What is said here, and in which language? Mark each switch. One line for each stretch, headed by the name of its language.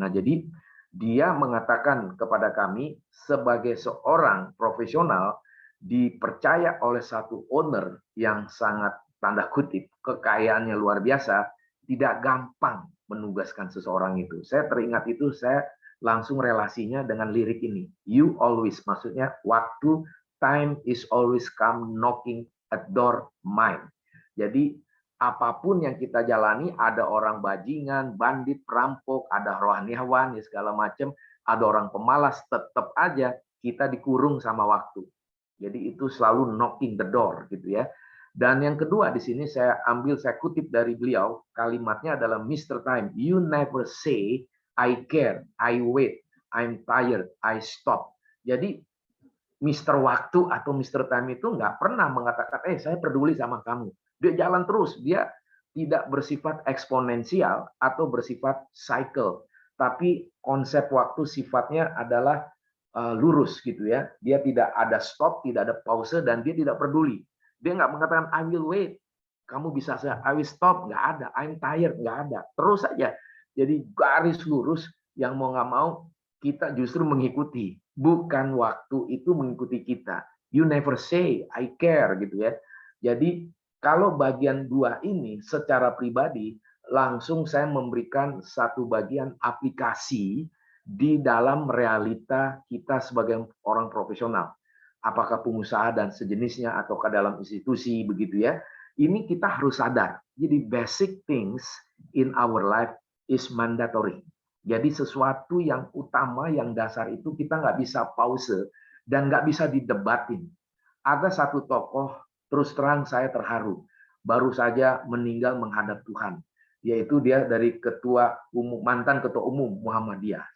Indonesian: Nah, jadi dia mengatakan kepada kami sebagai seorang profesional dipercaya oleh satu owner yang sangat tanda kutip kekayaannya luar biasa, tidak gampang menugaskan seseorang itu. Saya teringat itu, saya langsung relasinya dengan lirik ini.
English: You always,
Indonesian: maksudnya waktu,
English: time is always come knocking at door mine.
Indonesian: Jadi apapun yang kita jalani, ada orang bajingan, bandit, perampok, ada rohaniawan, ya segala macam, ada orang pemalas, tetap aja kita dikurung sama waktu. Jadi itu selalu
English: knocking the door
Indonesian: gitu ya. Dan yang kedua di sini saya kutip dari beliau, kalimatnya adalah Mr.
English: Time, you never say I care, I wait, I'm tired, I stop.
Indonesian: Jadi Mr. Waktu atau Mr. Time itu nggak pernah mengatakan, saya peduli sama kamu. Dia jalan terus, dia tidak bersifat eksponensial atau bersifat cycle. Tapi konsep waktu sifatnya adalah lurus gitu ya. Dia tidak ada stop, tidak ada pause, dan dia tidak peduli. Dia nggak mengatakan
English: I will wait.
Indonesian: Kamu bisa saya,
English: I will stop,
Indonesian: nggak ada.
English: I'm tired,
Indonesian: nggak ada. Terus saja. Jadi garis lurus yang mau nggak mau kita justru mengikuti. Bukan waktu itu mengikuti kita.
English: You never say I care
Indonesian: gitu ya. Jadi kalau bagian 2 ini secara pribadi langsung saya memberikan satu bagian aplikasi di dalam realita kita sebagai orang profesional. Apakah pengusaha dan sejenisnya ataukah dalam institusi begitu ya. Ini kita harus sadar. Jadi
English: basic things in our life is mandatory.
Indonesian: Jadi sesuatu yang utama, yang dasar itu kita nggak bisa pause dan nggak bisa didebatin. Ada satu tokoh, terus terang saya terharu, baru saja meninggal menghadap Tuhan, yaitu dia dari mantan ketua umum Muhammadiyah.